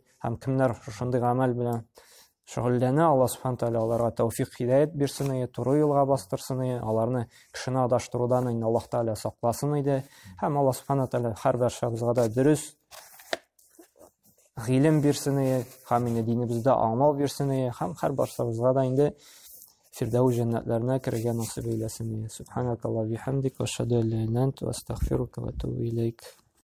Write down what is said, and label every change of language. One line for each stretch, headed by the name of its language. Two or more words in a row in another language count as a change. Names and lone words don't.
Tatar: Һәм кемнәр шундый гамәл белән шөгыльләнә, Алла Субхана Тәгалә аларга тәүфыйк хидаят бирсен, туры юлга бастырсын, аларны кешене адаштырудан инде Аллаһ Тәгалә сакласын иде. Һәм Алла Субхана Тәгалә һәр барчабызга да дөрес гыйлем бирсен, һәм инде динебездә аңлау бирсен, һәм һәр барчабызга да инде фирдәүс җәннәтләренә керергә насыйп эйләсен.
Arabic: سبحانك اللهم وبحمدك، وأشهد أن لا إله إلا أنت، أستغفرك وأتوب إليك.